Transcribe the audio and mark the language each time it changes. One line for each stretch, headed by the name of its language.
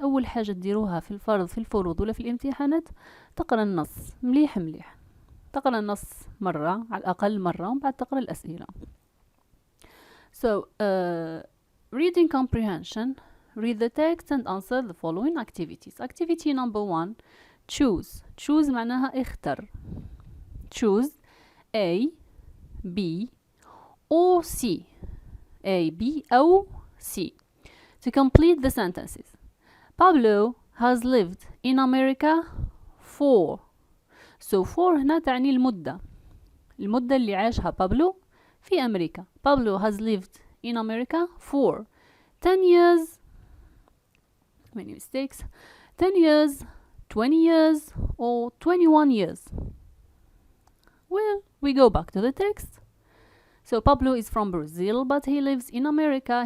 Arabic: أول حاجة تديروها في الفروض ولا في الامتحانات تقرأ النص مليح. تقرأ النص مرة على الأقل مرة ومن بعد تقرأ الأسئلة.
English: So reading comprehension, read the text and answer the following activities. Activity number 1, choose. Choose
Arabic: معناها اختر.
English: Choose A, B or C. A, B
Arabic: أو
English: C. To complete the sentences. Pablo has lived in America for. So for
Arabic: هنا تعني المدة اللي عاشها بابلو في أمريكا.
English: Pablo has lived in America for 10 years. Many mistakes. 10 years, 20 years or 21 years. Well, we go back to the text. So Pablo is from Brazil, but he lives in America.